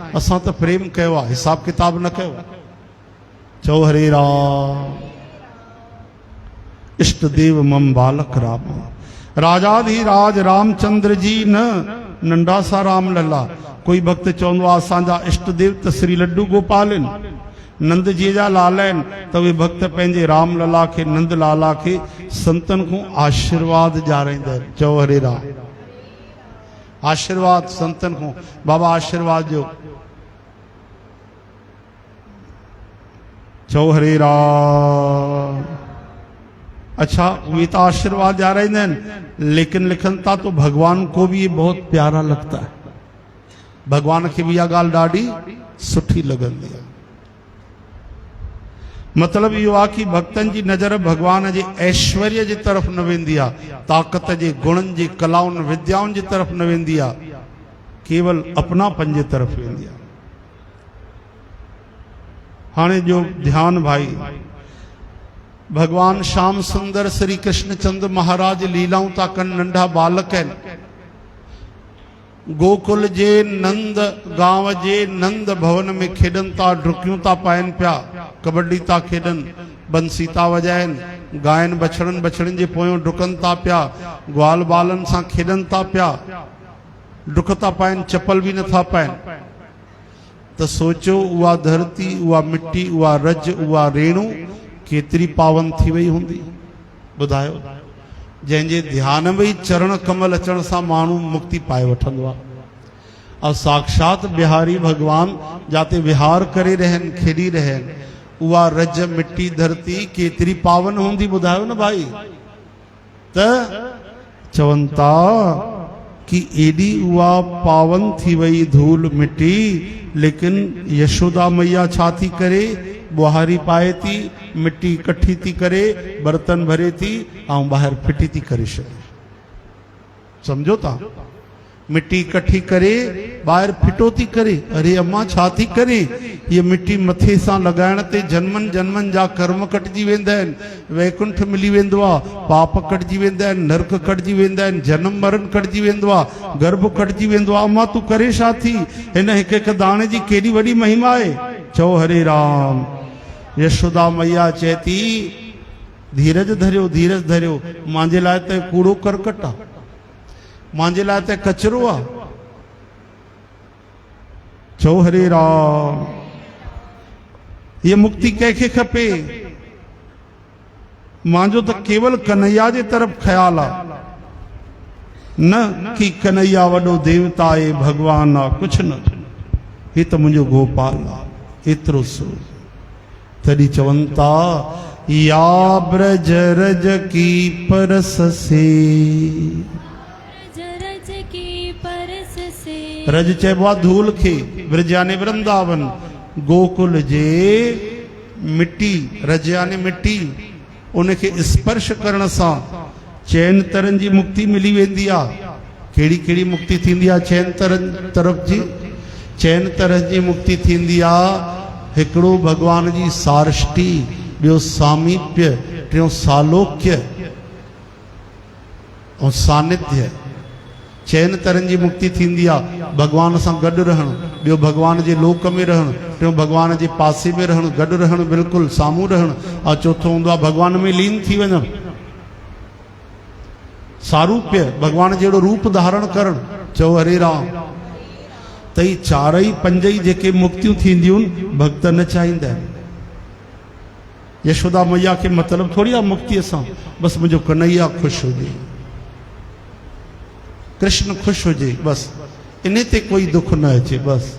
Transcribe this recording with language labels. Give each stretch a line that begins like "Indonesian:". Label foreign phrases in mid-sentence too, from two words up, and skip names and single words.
Sindhi: असां त प्रेम कयो आहे, हिसाब किताब न कयो। चओ हरे राम। इष्ट देव मम बालक राम, राजाधिराज रामचंद्र जी न नंढा सा राम लला। कोई भक्त चवंदो आहे असांजा इष्ट देव त श्री लड्डू गोपाल आहिनि, नंद जी जा लाल आहिनि, त उहे भक्त पंहिंजे राम लला खे, नंद लाला खे संतन खां आशीर्वाद ॾियाराईंदा आहिनि। चओ हरे राम। आशीर्वाद संतन खां, बाबा आशीर्वाद जो। चओ हरे राम। अच्छा, वे तो आशीर्वाद ॾियाराईंदा आहिनि, लेकिन लिखन था
Hindi: तो भगवान को भी ये बहुत प्यारा लगता है।
Sindhi: भगवान खे भी इहा ॻाल्हि ॾाढी सुठी लॻंदी आहे। मतिलबु इहो आहे कि भक्तनि जी नज़र भगवान जे ऐश्वर्य जी तरफ़ न वेंदी आहे, ताक़त जे गुणनि जे कलाउनि विद्याउनि जी तरफ़ न वेंदी आहे, केवल अपनापन जे तरफ़ वेंदी आहे। हाणे जो ध्यान भाई, भगवान श्याम सुंदर श्री कृष्ण चंद्र महाराज लीलाऊं था कनि, नंढा बालक आहिनि। गोकुल जे नंद गांव जे नंद भवन में खेॾनि था, डुकियूं था पाइनि पिया, कबड्डी था खेॾनि, बंसी था वॼाइनि, गायनि बछड़नि बछड़नि जे पोयों डुकनि था पिया, ग्वाल बालनि सां खेॾनि था पिया, डुक था पाइनि, चपल बि नथा पाइनि। त सोचो उहा धरती, उहा मिट्टी, उहा रज, उहा रेणु केतिरी पावन थी वई हूंदी। ॿुधायो, जंहिंजे ध्यान में ही चरण कमल अचण सां माण्हू मुक्ति पाए वठंदो आहे। और साक्षात बिहारी भगवान जाते विहार करे रहन, खेॾी रहन, उहा रज मिट्टी धरती केतिरी पावन हूंदी। ॿुधायो न भाई। त चवनि था कि एॾी उहा पावन थी वई धूल मिट्टी, लेकिन यशोदा मैया छा थी करे, बुहारी पाए थी, मिट्टी इकट्ठी थी करे, बर्तन भरे थी ऐं ॿाहिरि फिटी थी करे छॾे। सम्झो था, मिट्टी इकट्ठी करे ॿाहिरि फिटो थी करे। अरे अम्मा छा थी करे? ये मिट्टी मथे सां लॻाइण ते जन्मनि जन्मनि जा कर्म कटिजी वेंदा आहिनि, वैकुंठ मिली वेंदो आहे, पाप कटिजी वेंदा आहिनि, नरक कटिजी वेंदा आहिनि, जनम मरण कटिजी वेंदो आहे, गर्भ कटिजी वेंदो आहे। अम्मा तूं करे छा थी? हिन हिकु हिकु दाणे जी केॾी वॾी महिमा आहे। चओ हरे राम। यशोदा मैया चए थी धीरज धरियो, धीरज धरियो, मुंहिंजे लाइ त कूड़ो करकट आहे, मुंहिंजे लाइ त कचरो आहे। चओ हरे राम। ये मुक्ति कंहिंखे खपे? मुंहिंजो त केवल कन्हैया जे तरफ़ ख्याल आहे। न कि कन्हैया वॾो देवता आहे भगवान आहे, कुछ न, हे त मुंहिंजो गोपाल आहे, एतिरो सो। तॾहिं चवनि था
Braj: या ब्रज रज की परस से,
Sindhi: रज चइबो आहे धूल खे, ब्रज याने वृंदावन, गोकुल जे मिट्टी, रज याने मिट्टी, उनखे स्पर्श करण सां चैन तरन जी मुक्ति मिली वेंदी आहे। कहिड़ी कहिड़ी मुक्ति थींदी आहे चैन तरन तरफ़ जी? चैन तरह जी मुक्ति थींदी आहे, हिकिड़ो भगवान जी सारष्टी, ॿियो सामीप्य, टियों सालोक्य ऐं सानिध्य। चैन तरन जी मुक्ति थींदी आहे, भगवान सां गॾु रहणु, ॿियो भगवान जे लोक में रहणु, टियों भगवान जे पासे में रहणु, गॾु रहणु, बिल्कुलु साम्हूं रहणु, ऐं चौथो हूंदो आहे भगवान में लीन थी वञणु। सारूप्य, भगवान जहिड़ो रूप धारण करणु, चओ हरे राम। त ई चारई पंजई जेके मुक्तियूं थींदियूं आहिनि भक्त न चाहींदा आहिनि। यशोदा मैया खे मतिलबु थोरी आहे मुक्तीअ सां, बसि मुंहिंजो कन्हैया ख़ुशि हुजे, कृष्ण ख़ुशि हुजे, बसि इन ते कोई दुख न अचे, बसि।